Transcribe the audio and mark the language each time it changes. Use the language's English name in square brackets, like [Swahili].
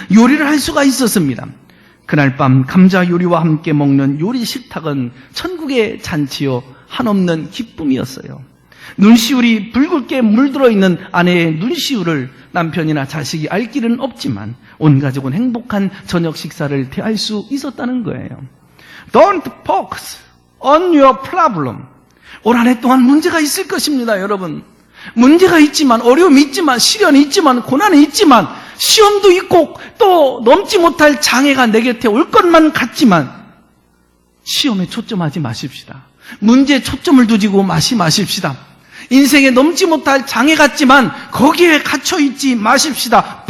[Korean] 요리를 할 수가 있었습니다. 그날 밤 감자 요리와 함께 먹는 요리 식탁은 천국의 잔치요 한없는 기쁨이었어요. 눈시울이 붉게 물들어 있는 아내의 눈시울을 남편이나 자식이 알 길은 없지만 온 가족은 행복한 저녁 식사를 대할 수 있었다는 거예요. [English] Don't focus on your problem. [Korean] 올 한 해 동안 문제가 있을 것입니다, 여러분. 문제가 있지만, 어려움이 있지만, 시련이 있지만, 고난이 있지만, 시험도 있고 또 넘지 못할 장애가 내 곁에 올 것만 같지만 시험에 초점하지 마십시다. 문제에 초점을 두지고 마십시다. 인생에 넘지 못할 장애 같지만 거기에 갇혀있지 마십시다.